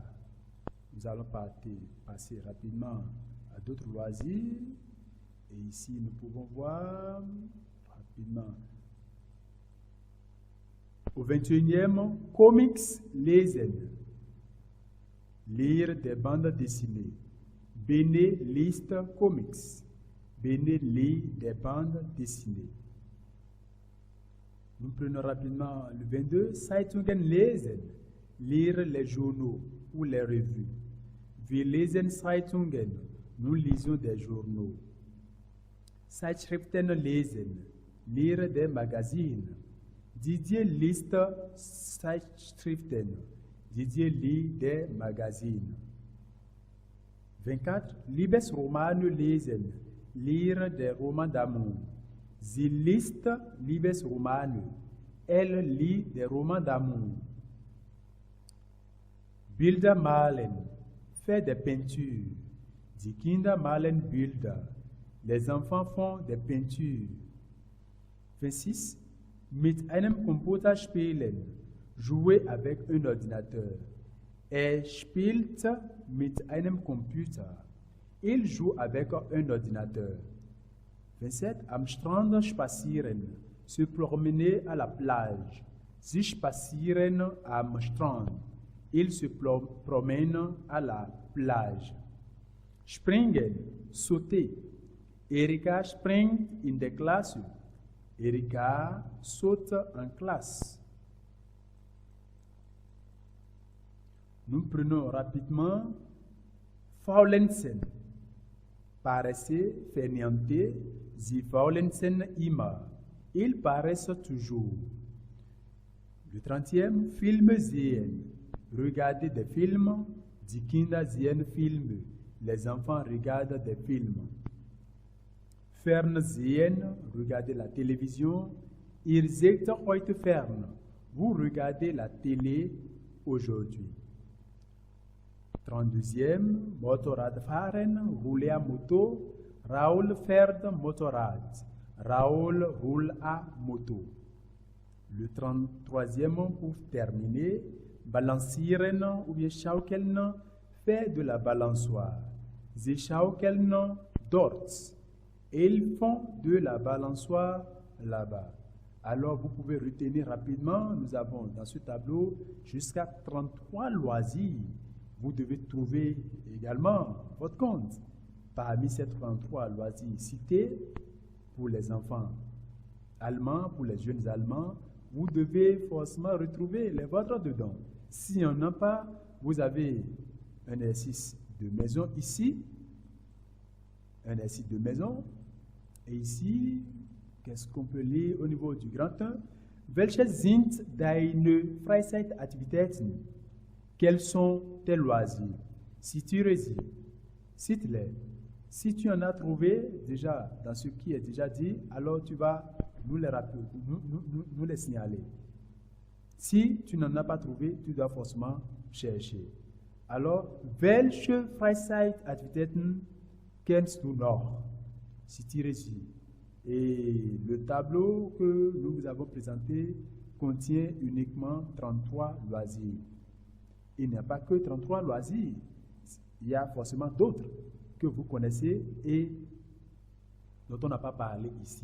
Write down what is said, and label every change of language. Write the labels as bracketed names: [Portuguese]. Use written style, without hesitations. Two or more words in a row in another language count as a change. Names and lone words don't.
[French] Nous allons passer rapidement à d'autres loisirs. Et ici, nous pouvons voir rapidement. [German] Au 21e, comics lesen. [French] Lire des bandes dessinées. [German] Bene liest comics. [French] Bene lit des bandes dessinées. Nous prenons rapidement le 22. [German] Zeitungen lesen. [French] Lire les journaux ou les revues. [German] Wir lesen Zeitungen. [French] Nous lisons des journaux. [German] Zeitschriften lesen. [French] Lire des magazines. [German] Didier liest Zeitschriften. [French] Didier lit des magazines. [German] 24. Liebesromane lesen. [French] Lire des romans d'amour. [German] Sie liest Liebesromane. [French] Elle lit des romans d'amour. [German] Bilder malen. [French] Faire des peintures. [German] Die Kinder malen Bilder. [French] Les enfants font des peintures. 26. [German] Mit einem Computer spielen. [French] Jouer avec un ordinateur. [German] Spielt mit einem Computer. [French] Il joue avec un ordinateur. 27. [German] Am Strand spazieren. [French] Se promener à la plage. [German] Sie spazieren am Strand. [French] Ils se promènent à la plage. [German] Springen, sauter. Erika springt in der Klasse. [French] Erika saute en classe. Nous prenons rapidement faulenzen. Paraissez, fainéanter, [German] sie faulenzen immer. [French] Ils paraissent toujours. [German] Le 30e, Filme sehen. [French] Regarder des films. [German] Die Kinder sehen Filme. [French] Les enfants regardent des films. Fernsehen, regardez la télévision. [German] Ihr seht heute fern. [French] Vous regardez la télé aujourd'hui. 32e, Motorradfahren, rouler à moto. [German] Raoul fährt Motorrad. [French] Raoul roule à moto. Le 33e, pour terminer, balancieren ou bien schaukeln, fait de la balançoire. [German] Sie schaukeln dort. [French] Ils font de la balançoire là-bas. Alors, vous pouvez retenir rapidement, nous avons dans ce tableau jusqu'à 33 loisirs. Vous devez trouver également votre compte. Parmi ces 33 loisirs cités, pour les enfants allemands, pour les jeunes allemands, vous devez forcément retrouver les vôtres dedans. Si on n'a pas, vous avez un exercice de maison ici, un exercice de maison, et ici, qu'est-ce qu'on peut lire au niveau du grand 1? [German] Welche sind deine Freizeitaktivitäten? [French] Quels sont tes loisirs? Si tu résides, cite-les. Si tu en as trouvé déjà dans ce qui est déjà dit, alors tu vas nous les rappeler, nous les signaler. Si tu n'en as pas trouvé, tu dois forcément chercher. Alors, [German] welche Freizeitaktivitäten kennst du noch? [French] Si tu réussis. Et le tableau que nous vous avons présenté contient uniquement 33 loisirs. Il n'y a pas que 33 loisirs. Il y a forcément d'autres que vous connaissez et dont on n'a pas parlé ici.